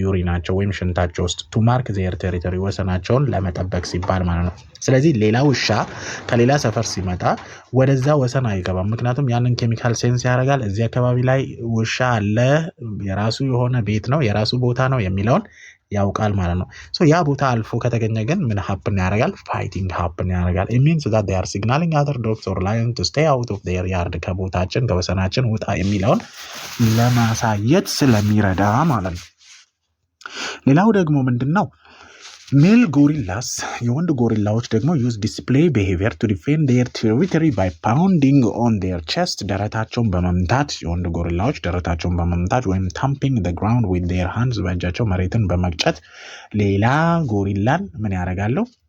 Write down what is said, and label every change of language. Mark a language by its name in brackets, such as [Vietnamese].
[Amharic] ዩሪናቸው ወይም ሽንታቸው ውስጥ [English] to mark their territory [Amharic] ወሰናቸውን ለመጠበቅ ሲባል ማለት ነው። ስለዚህ ሌላ ውሻ ከሌላ ሰፈር ሲመጣ ወደዛ ወሰን አይገባም። ምክንያቱም ያንን ኬሚካል ሴንስ ያደርጋል። እዚህ አካባቢ ላይ ውሻ አለ፣ የራሱ የሆነ ቤት ነው፣ የራሱ ቦታ ነው የሚለውን ያውቃል ማለት ነው። ሶ ያ ቦታ አልፎ ከተገኘ ግን ምን happen ያደርጋል? ፋይቲንግ happen ያደርጋል። [English] it means that they are signaling other dogs or lions to stay out of their yard [Amharic] ከቦታችን ከወሰናችን ውጣ የሚለውን ለማሳየት ስለሚረዳ ማለት ነው። ሌላው ደግሞ ምንድነው? ሜል ጎሪላስ የወንድ ጎሪላዎች ደግሞ [English] use display behavior to defend their territory by pounding on their chest [Amharic] ደረታቸውን በመምታት የወንድ ጎሪላዎች ደረታቸውን በመምታት ወይም [English] thumping the ground with their hands [Amharic] በእጃቸው መሬትን በመግጨት ሌላ ጎሪላን ምን ያደርጋሉ?